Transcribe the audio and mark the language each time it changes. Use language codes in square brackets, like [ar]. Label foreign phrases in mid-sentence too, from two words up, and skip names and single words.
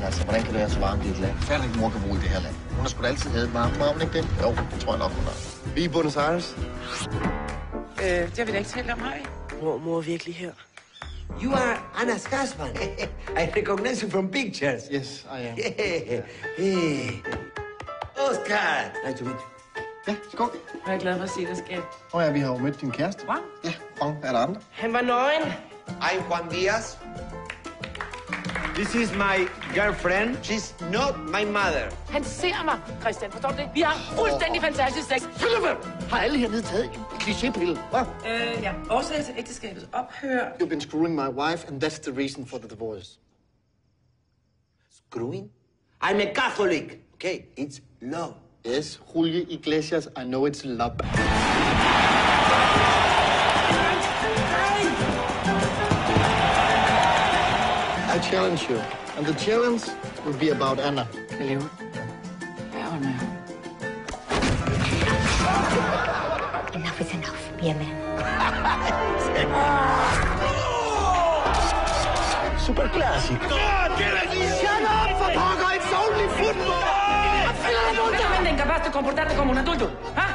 [da] Hvordan kan det være så varmt i et land? Færdig mor kan bo i det her land. Hun har sgu da altid havde varmt. Har hun ikke det? Jo, det tror jeg nok, hun har. Vi er i Buenos Aires. Det har vi da ikke talt om, har vi? Mor er virkelig her. [en] You are Anna Skarsman. I recognize you from pictures. Yes, I am. Hey. Oscar. Nice to meet you. [da] Ja, skål. Jeg er glad for at se dig, skat. Ja, vi har jo mødt din kæreste. Juan? Ja, Juan. Er der andre? Han var nøgen. [en] I'm Juan Diaz. This is my girlfriend. She's not my mother. [da] Han ser mig, Christian. Forstår du det? Vi har fuldstændig fantastisk sex. Har alle hernede taget en klichépille? Hvad? Ja. Årsag til ægteskabets ophør. [en] You've been screwing my wife, and that's the reason for the divorce. Screwing? I'm a Catholic. Okay, it's love. Yes, Julio Iglesias, I know it's love. I challenge you, and the challenge will be about Anna. [da] Jeg lever. Jeg holder med. [en] Enough is enough. Be a man. Super classic. Shut up, for poker! It's only football! [es] Realmente incapaz de comportarte como un adulto, ¿ah?